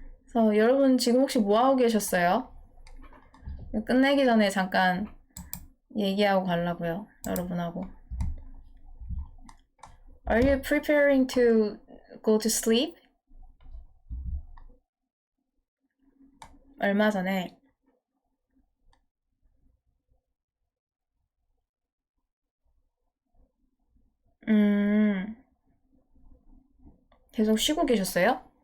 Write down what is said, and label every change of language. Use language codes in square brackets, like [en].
[ko] 그래서 여러분 지금 혹시 뭐 하고 계셨어요? 끝내기 전에 잠깐 얘기하고 가려고요. 여러분하고. [en] Are you preparing to go to sleep? [ko] 얼마 전에 계속 쉬고 계셨어요?